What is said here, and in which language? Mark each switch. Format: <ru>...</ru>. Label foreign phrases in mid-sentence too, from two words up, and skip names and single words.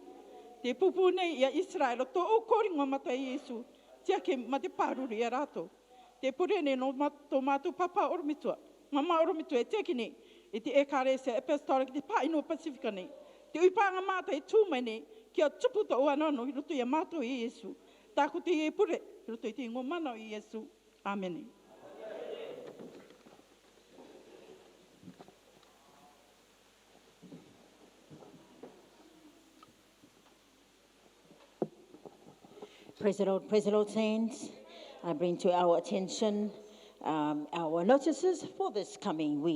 <rar>Te pupu nei i a Israel, tō o kōringa mata e Iesu, tia ke ma te pāruru i a rātou. Te pure nei no tō mātou papa oromitua, mama oromitua e teki nei, e te ekarese apostolic te pāinua Pasifika nei. Te uipanga māta e tūmai nei, kia tuputa o anano i roto i a mātou i Iesu. Tāku te e pure, i roto i te ingo mana o Iesu. Amen.</rar> <en>Praise the Lord, saints. I bring to our attention our notices for this coming week.</en>